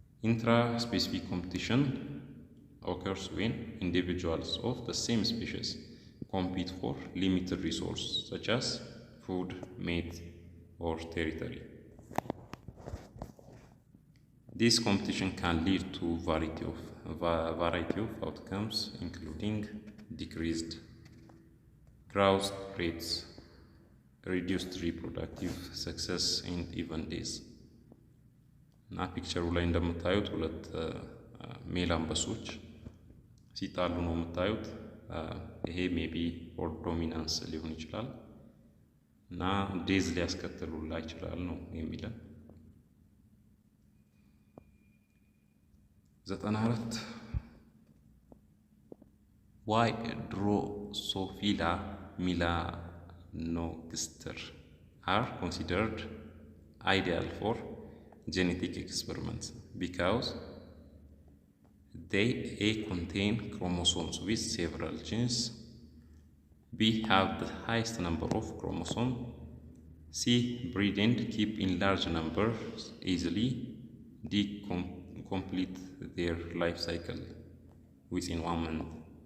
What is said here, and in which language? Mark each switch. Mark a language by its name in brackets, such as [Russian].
[English] ኢንትራ ስፔሲፊክ ኮምፒቲሽን occurs when individuals of the same species compete for limited resources such as food, mate, or territory. This competition can lead to variety of outcomes, including decreased growth rates, reduced reproductive success, and even death. [Amharic] እና ፒክቸሩ ላይ እንደምታዩት ሁለት ሜል አንበሶች ሲጣሉ ነው የምታዩት። ይሄ ሜቢ ፎር ዶሚናንስ ሊሆን ይችላል እና ዴዝ ሊያስከትሉላ ይችላል ነው የሚለን። [English] 94 why Drosophila melanogaster are considered ideal for genetic experiments? Because they A contain chromosomes with several genes, B have the highest number of chromosomes, C breed and keep in large numbers easily, D complete their life cycle within 1 month.